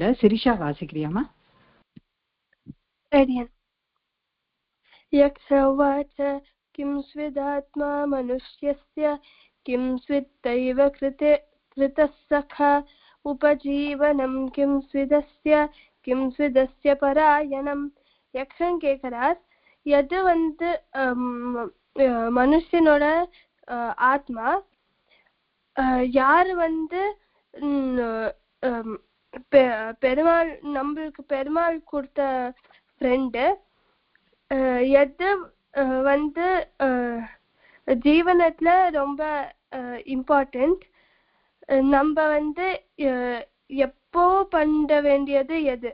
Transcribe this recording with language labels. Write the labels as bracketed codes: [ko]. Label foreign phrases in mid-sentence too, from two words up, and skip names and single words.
[ta] சிரிஷா வாசிக்கிறியாமா? [sa] अडियन् यक्षवाच किं स्विदात्मा मनुष्यस्य किं स्विद्दैव कृतः सखा उपजीवनं किं स्विदस्य परायणம். [ta] யக்ஷன் கேட்கிறார், எது வந்து மனுஷனோட ஆத்மா, யாரு வந்து பெருமாள் நம்மளுக்கு பெருமாள் கொடுத்த ஃப்ரெண்டு, எது வந்து ஜீவனத்துல ரொம்ப இம்பார்ட்டன்ட், நம்ம வந்து எப்போ பண்ண வேண்டியது எது.